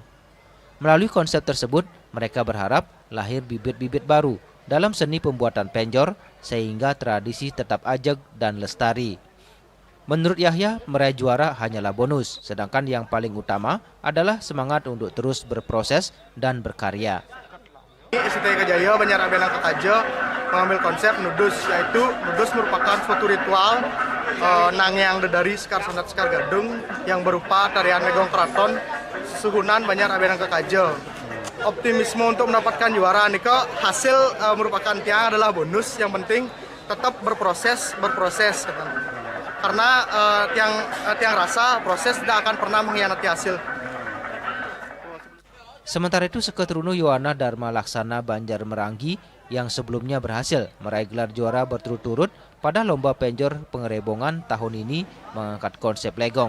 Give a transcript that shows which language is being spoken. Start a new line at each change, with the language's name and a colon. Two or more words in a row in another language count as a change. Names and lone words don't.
Indonesian: Melalui konsep tersebut, mereka berharap lahir bibit-bibit baru dalam seni pembuatan penjor sehingga tradisi tetap ajeg dan lestari. Menurut Yahya, meraih juara hanyalah bonus, sedangkan yang paling utama adalah semangat untuk terus berproses dan berkarya. SDT Eka Jaya Banjar Abian Nangka Kaje mengambil konsep nudus, yaitu nudus merupakan suatu ritual Nangyang Dedari, Sekar Sandat, Sekar Gadung yang berupa tarian Legong Keraton suhunan Banjar Abian Nangka Kaje. Optimisme untuk mendapatkan juara nika hasil merupakan tiang adalah bonus, yang penting tetap berproses. Karena tiang rasa proses tidak akan pernah mengkhianati hasil. Sementara itu Seketeruno Yohana Dharma Laksana Banjar Meranggi yang sebelumnya berhasil meraih gelar juara berturut-turut pada lomba penjor pengerebongan tahun ini mengangkat konsep legong.